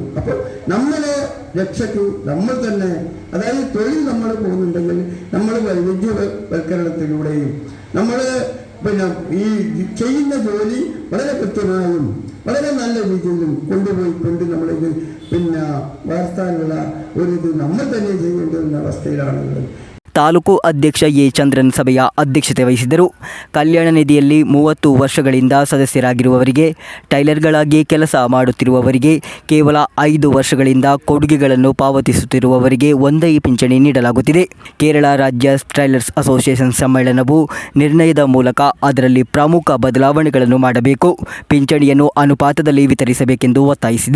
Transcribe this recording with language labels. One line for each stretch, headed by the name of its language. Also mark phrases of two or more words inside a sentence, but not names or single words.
Malayalam: അപ്പോൾ നമ്മളെ രക്ഷയ്ക്ക് നമ്മൾ തന്നെ, അതായത് തൊഴിൽ നമ്മൾ പോകുന്നുണ്ടെങ്കിൽ നമ്മൾ വൈവിധ്യവൽക്കരണത്തിലൂടെയും നമ്മൾ ഈ ചെയ്യുന്ന ജോലി വളരെ കൃത്യമായും വളരെ നല്ല രീതിയിലും കൊണ്ടുപോയിക്കൊണ്ട് നമ്മളിത് വളർത്താനുള്ള ഒരു നമ്മൾ തന്നെ ചെയ്യേണ്ടുന്ന അവസ്ഥയിലാണുള്ളത്.
Kannada: ತಾಲೂಕು ಅಧ್ಯಕ್ಷ ಎ ಚಂದ್ರನ್ ಸಭೆಯ ಅಧ್ಯಕ್ಷತೆ ವಹಿಸಿದ್ದರು. ಕಲ್ಯಾಣ ನಿಧಿಯಲ್ಲಿ 30 ವರ್ಷಗಳಿಂದ ಸದಸ್ಯರಾಗಿರುವವರಿಗೆ, ಟೈಲರ್ಗಳಾಗಿ ಕೆಲಸ ಮಾಡುತ್ತಿರುವವರಿಗೆ, ಕೇವಲ 5 ವರ್ಷಗಳಿಂದ ಕೊಡುಗೆಗಳನ್ನು ಪಾವತಿಸುತ್ತಿರುವವರಿಗೆ ಒಂದೇ ಪಿಂಚಣಿ ನೀಡಲಾಗುತ್ತಿದೆ. ಕೇರಳ ರಾಜ್ಯ ಟೈಲರ್ಸ್ ಅಸೋಸಿಯೇಷನ್ ಸಮ್ಮೇಳನವು ನಿರ್ಣಯದ ಮೂಲಕ ಅದರಲ್ಲಿ ಪ್ರಮುಖ ಬದಲಾವಣೆಗಳನ್ನು ಮಾಡಬೇಕು, ಪಿಂಚಣಿಯನ್ನು ಅನುಪಾತದಲ್ಲಿ ವಿತರಿಸಬೇಕೆಂದು ಒತ್ತಾಯಿಸಿದೆ.